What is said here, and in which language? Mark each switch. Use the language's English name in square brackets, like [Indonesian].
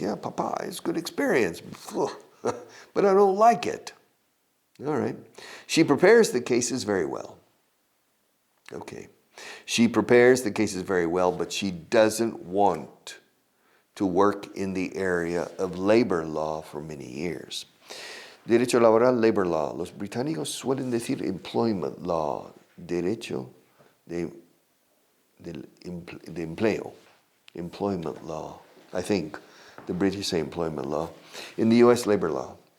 [English] Yeah, Papa, it's good experience. But I don't like it. All right. She prepares the cases very well. Okay. She prepares the cases very well, but she doesn't want to work in the area of labor law for many years. [Spanish] Derecho laboral, [English] labor law. [Spanish] Los británicos suelen decir employment law, derecho de empleo, employment law. [English] I think the British say employment law. In the U.S., labor law.